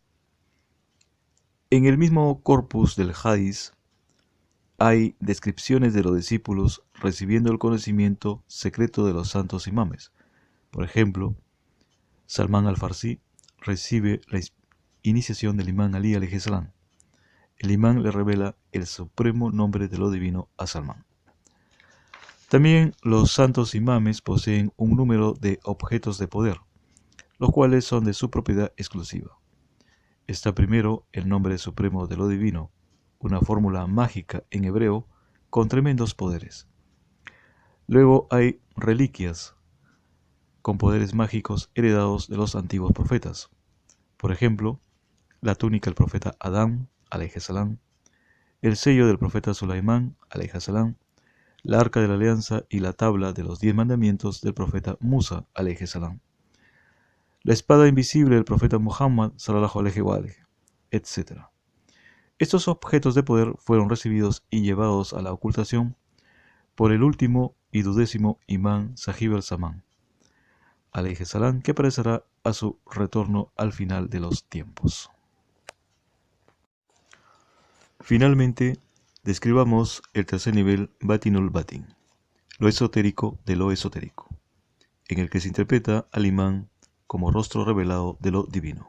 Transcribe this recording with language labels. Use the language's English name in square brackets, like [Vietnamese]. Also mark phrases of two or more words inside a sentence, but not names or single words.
[Spanish] En el mismo corpus del Hadís hay descripciones de los discípulos recibiendo el conocimiento secreto de los santos imames. Por ejemplo, Salmán al-Farsi recibe la iniciación del imán Ali [Arabic] عليه السلام. [Spanish] El imán le revela el supremo nombre de lo divino a Salmán. También los santos imames poseen un número de objetos de poder, los cuales son de su propiedad exclusiva. Está primero el nombre supremo de lo divino, una fórmula mágica en hebreo con tremendos poderes. Luego hay reliquias con poderes mágicos heredados de los antiguos profetas. Por ejemplo, la túnica del profeta Adán, [Arabic] عليه السلام, [Spanish] el sello del profeta Sulaimán, [Arabic] عليه السلام, [Spanish] la arca de la alianza y la tabla de los 10 mandamientos del profeta Musa, [Arabic] عليه السلام, [Spanish] la espada invisible del profeta Muhammad, [Arabic] صلى الله عليه وعليه, [Spanish] etc. Estos objetos de poder fueron recibidos y llevados a la ocultación por el último y 12º imán Sahib al-Zaman, [Arabic] عليه السلام, [Spanish] que aparecerá a su retorno al final de los tiempos. Finalmente, describamos el tercer nivel [Arabic] باطن الباطن, [Spanish] lo esotérico de lo esotérico, en el que se interpreta al imán como rostro revelado de lo divino.